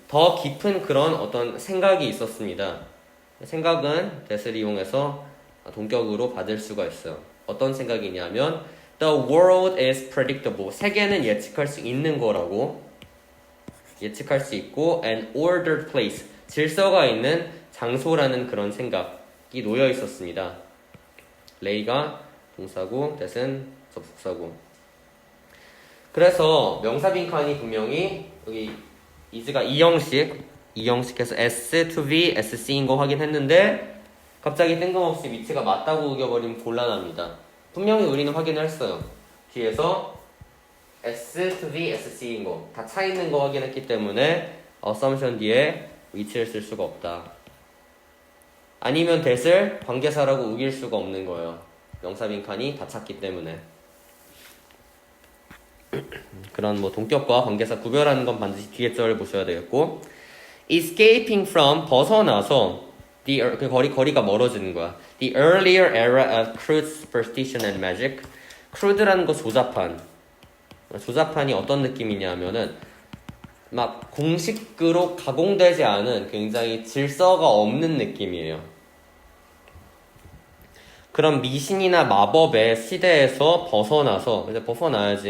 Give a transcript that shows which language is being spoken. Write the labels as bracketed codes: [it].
[ko] 더 깊은 그런 어떤 생각이 있었습니다. 생각은 that을 이용해서 동격으로 받을 수가 있어요. [en] 어떤 생각이냐면 The world is predictable. [ko] 세계는 예측할 수 있는 거라고. 예측할 수 있고 [en] an ordered place. [ko] 질서가 있는 장소라는 그런 생각이 놓여 있었습니다. lay가 동사고 that은 접속사고. 그래서 명사 빈칸이 분명히 여기 is가 이형식 이 형식에서 S to V, SC인 거 확인했는데 갑자기 뜬금없이 위치가 맞다고 우겨버리면 곤란합니다. 분명히 우리는 확인을 했어요. 뒤에서 S to V, SC인 거 다 차 있는 거 확인했기 때문에 assumption 뒤에 위치를 쓸 수가 없다. 아니면 that을 관계사라고 우길 수가 없는 거예요. 명사 빈칸이 다 찼기 때문에. 그런 뭐 동격과 관계사 구별하는 건 반드시 뒤에 절을 보셔야 되겠고, [en] escaping from [ko] 벗어나서 그 거리가 멀어지는 거야. [en] The earlier era of crude superstition and magic. [ko] crude라는 거 조잡한. 조잡한이 어떤 느낌이냐면은 막 공식으로 가공되지 않은 굉장히 질서가 없는 느낌이에요. 그런 미신이나 마법의 시대에서 벗어나서 이제 벗어나야지.